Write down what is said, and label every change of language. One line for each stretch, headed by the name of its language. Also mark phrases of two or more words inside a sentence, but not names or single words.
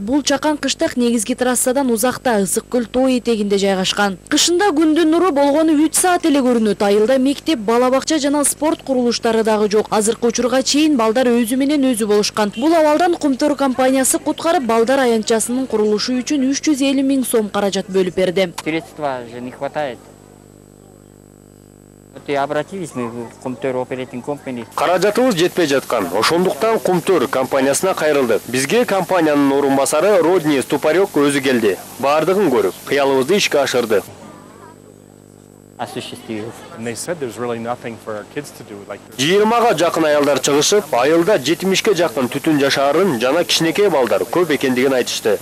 Kyrgyz: Бул чакан кыштак негизги трассадан узакта Ысык Көл тоо этегинде жайгашкан. Кышында күндүн нуру болгону 3 саат эле көрүнөт. Айылда мектеп, бала бакча жана спорт курулуштары дагы жок. Азыркы учурга чейин балдар өзү менен өзү болушкан. Бул абалдан Кумтөр компаниясы куткарып балдар аянтчасынын курулушу үчүн 350 000 сом каражат бөлүп берди.
Russian: Средства же не хватает. И обратились мы в Кумтөр Operating Company.
Kyrgyz: Каражатыбыз жетпей жаткан. Ошондуктан Кумтөр компаниясына кайрылдык. Бизге компаниянын орун басары Родни Ступарёк өзү келди. Бардыгын көрүп, кыялыбызды ишке ашырды. Осуществил. 20га жакын аялдар чыгышып, айылда 70ке жакын түтүн жашаарын жана кичинекей балдар көп экендигин айтышты.